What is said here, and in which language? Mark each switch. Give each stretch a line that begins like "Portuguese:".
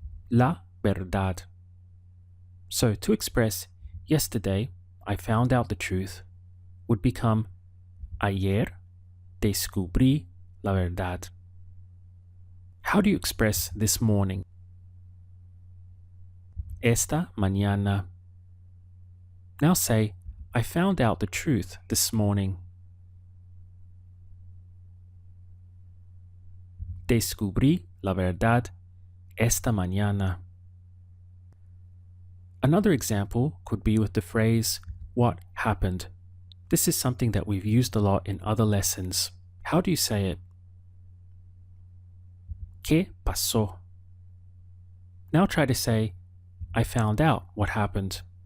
English: La verdad. So to express yesterday I found out the truth would become ayer descubrí la verdad. How do you express this morning? Esta mañana. Now say, I found out the truth this morning.
Spanish: Descubrí la verdad esta mañana.
English: Another example could be with the phrase, what happened? This is something that we've used a lot in other lessons. How do you say it? ¿Qué pasó? Now try to say, I found out what happened.